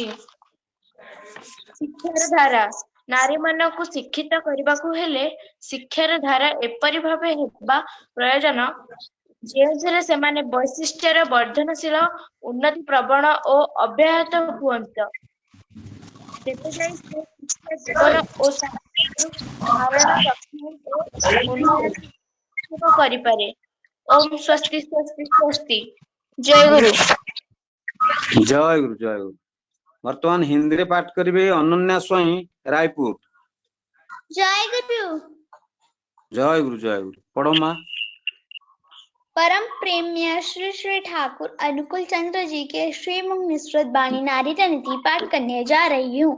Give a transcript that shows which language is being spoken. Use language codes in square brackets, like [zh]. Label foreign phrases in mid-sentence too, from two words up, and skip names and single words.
[or] ଶିକ୍ଷାର ଧାରା ନାରୀମାନଙ୍କୁ ଶିକ୍ଷିତ କରିବାକୁ ହେଲେ ଶିକ୍ଷାର ଧାରା ଏପରି ଭାବେ ହେବା ପ୍ରୟୋଜନ ଯେଉଁଥିରେ ସେମାନେ ବୈଶିଷ୍ଟ୍ୟର ବର୍ଦ୍ଧନଶୀଳ, ଉନ୍ନତି ପ୍ରବଣ ଓ ଅବ୍ୟାହତ ହୁଅନ୍ତି। ତେବେ ଯାଇ ସେ ଶିକ୍ଷା ଜୀବନ ଓ ସମାଜକୁ ଧାରଣ, ରକ୍ଷଣ ଓ ଉନ୍ନୟନ କରିପାରେ। [sa] ओम स्वस्ति स्वस्ति स्वस्ति। [hi] जय गुरु। जय गुरु जय गुरु। [or] ବର୍ତ୍ତମାନ ହିନ୍ଦୀ ରେ ପାଠ କରିବେ ଅନନ୍ୟା ସ୍ୱାଇଁ ରାୟପୁର। [hi] जय गुरु। जय गुरु पढ़ो मां। परम प्रेम्य श्री श्री ठाकुर अनुकूल चंद्र जी के श्रीमुख निःसृत बाणी नारी नीति पाठ करने जा रही हूँ।